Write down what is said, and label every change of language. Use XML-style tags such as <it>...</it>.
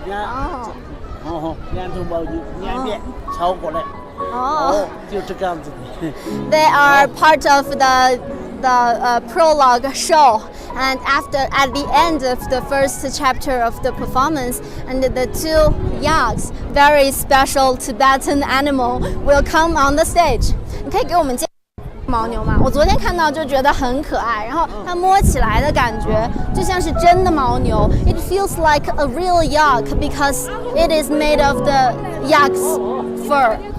<zh>两头牦牛两边超过来，就这个样子的。</zh> <en>They are part of the prologue show, and at the end of the first chapter of the performance, and the 2 yaks, very special Tibetan animal, will come on the stage.</en> <zh>你可以给我们介绍牦牛吗？我昨天看到就觉得很可爱，然后它摸起来的感觉就像是真的牦牛。</zh> <en>It feels like a real yak because it is made of the yak's fur.</en>